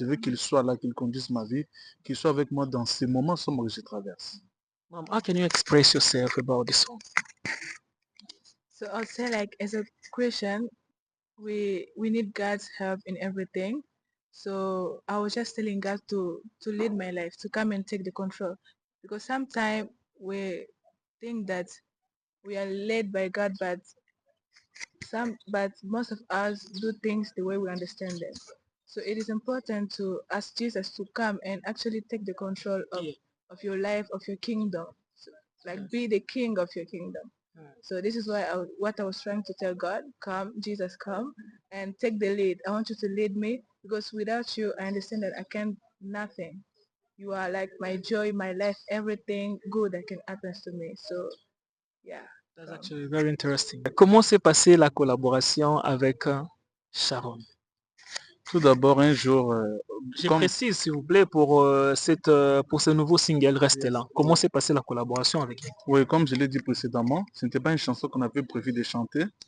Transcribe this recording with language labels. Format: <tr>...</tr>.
<fr>Je veux qu'il soit là, qu'il conduise ma vie, qu'il soit avec moi dans ces moments sombres que je traverse.</fr> <en>Mom, how can you express yourself about this song? So I'll say like as a Christian, we need God's help in everything. So I was just telling God to lead my life, to come and take the control. Because sometimes we think that we are led by God, but most of us do things the way we understand them. So it is important to ask Jesus to come and actually take the control of your life, of your kingdom. So, like be the king of your kingdom. So this is why what I was trying to tell God, come, Jesus, come and take the lead. I want you to lead me because without you, I understand that I can nothing. You are like my joy, my life, everything good that can happen to me. So yeah. That's actually very interesting.</en> <fr>Comment s'est passée la collaboration avec Sharon? Tout d'abord, un jour, Je comme, précise, s'il vous plaît, pour ce nouveau single, Restez là. Comment s'est passée la collaboration avec elle? oui, comme je l'ai dit précédemment, ce n'était pas une chanson qu'on avait prévu de chanter.</fr>